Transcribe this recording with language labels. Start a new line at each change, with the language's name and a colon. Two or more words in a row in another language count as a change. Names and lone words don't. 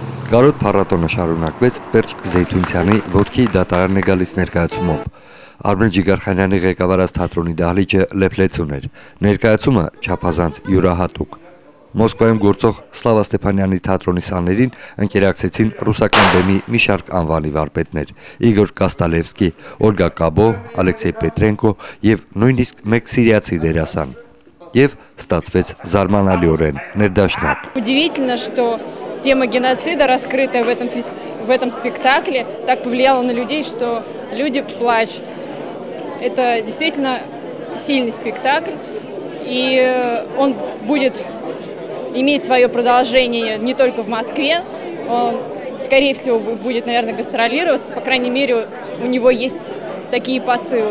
Armenian: Կարոտ փառատոնը շարունակվեց Պերճ Զեյթունցյանի ոտքի դատարան է գալիս ներկայացումով։ Արմեն Ջիգարխանյանի ղեկավարած թատրոնի դահլիճը լեփլեցուն էր։ Ներկայացումը չափազանց յուրահատուկ։ Մոսկվայում գործող Սլավա Ստեփանյանի թատրոնի սաներին ընկերակցեցին ռուսական բեմի մի շարք անվանի վարպետներ՝ Իգոր Կաստալևսկի, Օլգա Կաբո, Ալեքսեյ Պետրենկո եւ նույնիսկ մեկ սիրիացի դերասան։ Եվ ստացվեց զարմանալիորեն ներդաշնակ։
Russian: Удивительно, что тема геноцида, раскрытая в этом спектакле, так повлияла на людей, что люди плачут. Это действительно сильный спектакль, и он будет иметь свое продолжение не только в Москве, он, скорее всего, будет, наверное, гастролироваться, по крайней мере, у него есть такие посылы.